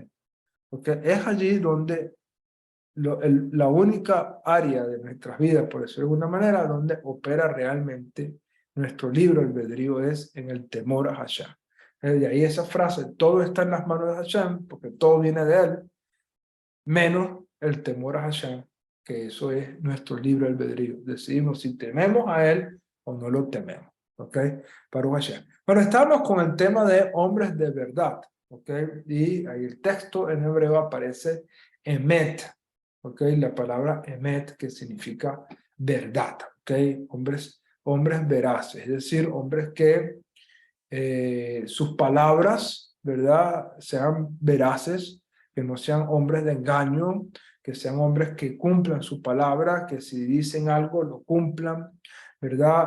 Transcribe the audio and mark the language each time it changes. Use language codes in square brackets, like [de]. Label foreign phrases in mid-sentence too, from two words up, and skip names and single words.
[es] Porque es allí donde la única área de nuestras vidas, por decirlo de alguna manera, donde opera realmente nuestro libre albedrío es en el temor a Hashem. De ahí esa frase, todo está en las manos de Hashem, porque todo viene de él, menos el temor a Hashem, que eso es nuestro libre albedrío. Decidimos si tememos a él o no lo tememos. [he] ¿Ok? ברוך השם. [es] Bueno, estamos con el tema de hombres de verdad. ¿Ok? Y ahí el texto en hebreo aparece emet. ¿Ok? La palabra emet, que significa verdad. ¿Ok? Hombres veraces, es decir, hombres que sus palabras, ¿verdad?, sean veraces, que no sean hombres de engaño, que sean hombres que cumplan su palabra, que si dicen algo lo cumplan, ¿verdad?